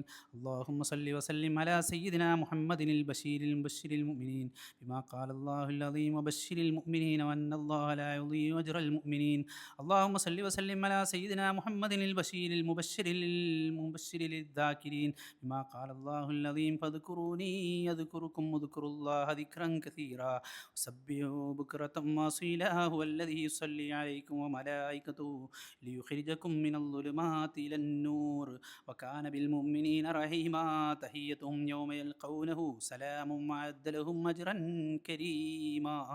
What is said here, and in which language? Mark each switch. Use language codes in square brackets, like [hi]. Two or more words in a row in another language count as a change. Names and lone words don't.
[ar] اللهم صل وسلم على سيدنا محمد البشير مبشر المؤمنين بما قال الله العظيم وبشر المؤمنين وأن الله لا يضيع أجر المؤمنين. اللهم صل وسلم على سيدنا محمد البشير مبشر الذاكرين بما قال الله العظيم فاذكروني أذكركم واذكروا الله ذكرا كثيرا وسبحوا بكرة وأصيلا هو الذي يصلي عليكم وملائكته ليخرجكم من الظلمات إلى النور وكان بالمؤمنين رحيما تحيتهم يوم يلقونه سلام وأعد لهم أجرا كريما.